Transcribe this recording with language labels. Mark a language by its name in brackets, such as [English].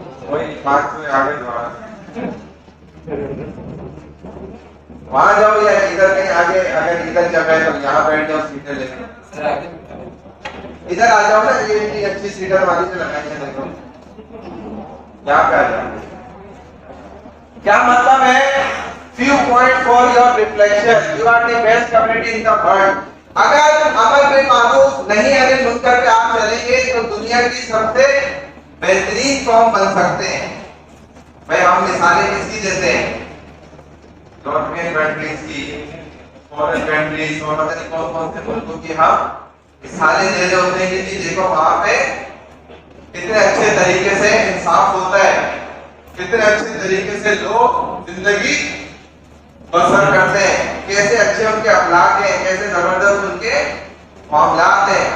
[Hindi] वही बात में आगे वहां जाओ या इधर कहीं आगे, अगर इधर जगह है तो यहाँ बैठ जाओ सीटें लेकर, इधर आ जाओ ना, ये अच्छी सीटर वाली से लगाई है देखो, यहाँ पे आ जाओ। क्या मतलब है, [English] few points for your reflection, you are the best community in the world। [Hindi] अगर अमर बिन मारूफ नहीं अनिल मुनकर पे आप चलेंगे तो दुनिया की सबसे बेहतरीन कौम बन सकते हैं। भाई हम मिसालें किसकी देते हैं, यूरोपियन कंट्रीज की, फॉरेन कंट्रीज और पता नहीं कौन कौन से मुल्कों की हम मिसालें दे रहे होते हैं कि देखो वहां पे कितने अच्छे तरीके से इंसाफ होता है, कितने अच्छे तरीके से लोग जिंदगी बसर करते हैं, कैसे अच्छे उनके अखलाक हैं, कैसे जबरदस्त उनके मामलात हैं।